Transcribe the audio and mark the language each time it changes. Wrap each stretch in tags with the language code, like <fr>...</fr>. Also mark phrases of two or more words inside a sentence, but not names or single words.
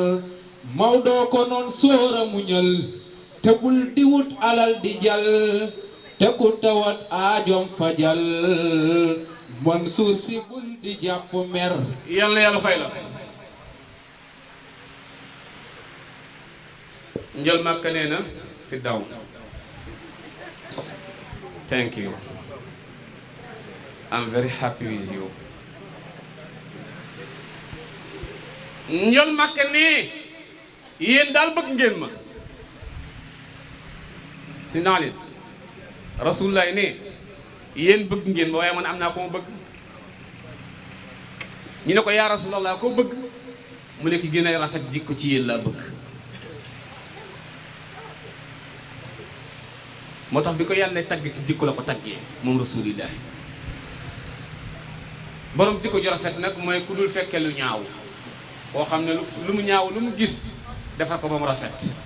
<wo>Maodo ko noon sóora muñal te bul di wut alal di jal te ku tawat aajom fajal Mansour si bul di jàpp mer yal na yàlla fay la Njol Makka nee na</wo> <en>sit down thank you I'm very happy with you</en> <wo>Njol Makka nee yéen daal bëgg ngeen ma si naa leen rasulullah ne yéen bëgg ngeen ma waaye man am naa ko ma bëgg ñu ne ko yaa rasulallah koo bëgg mu ne ki gën a rafet jikko ci yéen laa bëgg moo tax bi ko yàlla tagg ci jikko la ko taggee moom rasulillah borom jikko ju rafet nag mooy ku dul fekke lu ñaaw koo xam ne lu mu ñaaw lu mu gis defar ko ba mu rafet</wo>